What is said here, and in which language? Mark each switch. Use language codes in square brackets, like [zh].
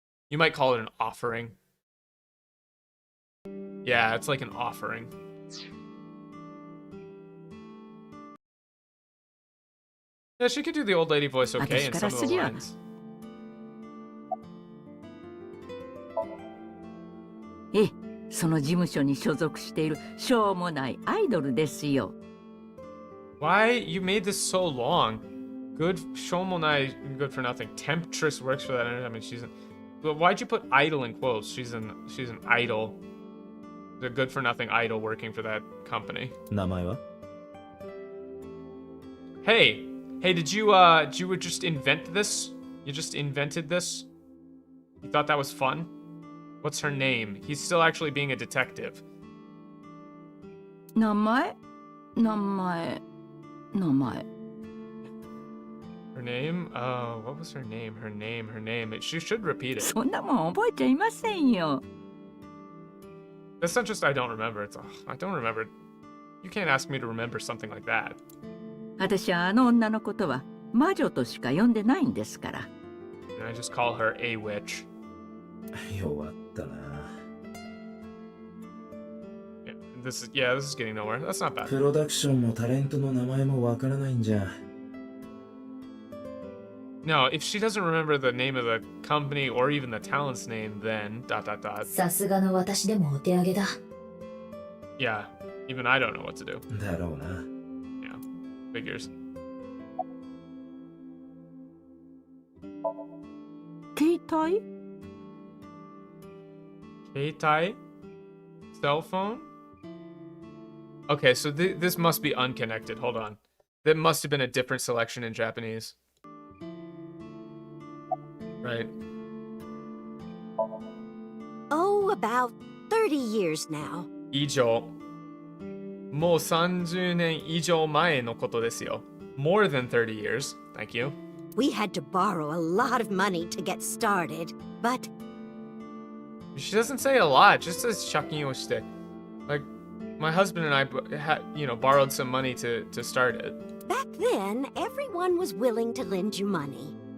[en] You might call it an offering. Yeah, it's like an offering. Yeah, she could do the old lady voice okay in some of the lines. [ja] ええ、その事務所に所属しているしょうもないアイドルですよ。 [en] Why you made this so long? Good Shomonai, good for nothing. Temptress works for that. I mean, but why'd you put idol in quotes? She's an idol. The good for nothing idol working for that company. [ja] 名前は? [en] Hey, did you just invent this? You just invented this? You thought that was fun? What's her name? He's still actually being a detective. [ja] 名前 [en] Her name? What was her name? Her name. She should repeat it. [ja] そんなもん覚えちゃいませんよ。 [en] That's not just I don't remember. It's I don't remember. You can't ask me to remember something like that. [ja] 私はあの女のことは魔女としか呼んでないんですから。 [en] And I just call her a witch. [ja] 弱ったな。 [en] This is getting nowhere. That's not bad. [ja] プロダクションもタレントの名前もわからないんじゃ。 [en] No, if she doesn't remember the name of the company or even the talent's name, then ... [ja] さすがの私でもお手上げだ。 [en] Yeah, even I don't know what to do. [ja] だろうな。 [en] Yeah, figures. [ja] 携帯 [en] Keitai? Cell phone? Okay, so this must be unconnected. Hold on. That must have been a different selection in Japanese. Right. Oh, about 30 years now. [ja] 以上。もう30年以上前のことですよ。 [en] More than 30 years. Thank you. We had to borrow a lot of money to get started, but... She doesn't say a lot, just says [ja] 借金をして. [en] Like, my husband and I borrowed some money to start it. Back then, everyone was willing to lend you money.